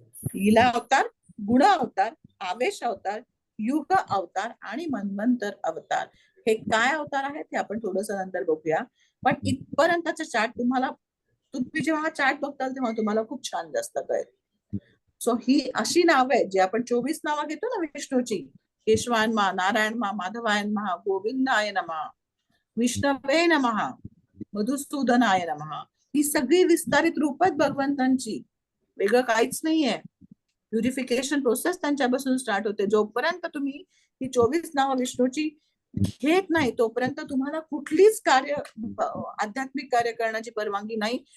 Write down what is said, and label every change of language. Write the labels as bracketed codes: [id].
[mr] लीला अवतार, गुण अवतार, आवेश अवतार, युग अवतार आणि मन्वंतर अवतार. हे काय अवतार आहेत ते आपण थोडस नंतर बघूया. पण इथपर्यंतचा चार्ट तुम्ही जेव्हा हा चार्ट बघताल तेव्हा तुम्हाला खूप छान जास्त कळेल. सो ही अशी नाव आहेत जे आपण 24 नावं घेतो ना विष्णूची. [sa] केशवाय नमः, नारायण नमः, माधवाय नमः, गोविंदाय नमः, विष्णवे नमः, मधुसूदनाय नमः. [mr] ही सगळी विस्तारित रूप आहेत भगवंतांची, वेगळं काहीच नाहीये. प्युरिफिकेशन प्रोसेस त्यांच्यापासून स्टार्ट होते. जोपर्यंत तुम्ही ही 24 नावं विष्णूची घेत नाही तोपर्यंत तुम्हाला कुठलीच आध्यात्मिक कार्य करण्याची परवानगी नाही.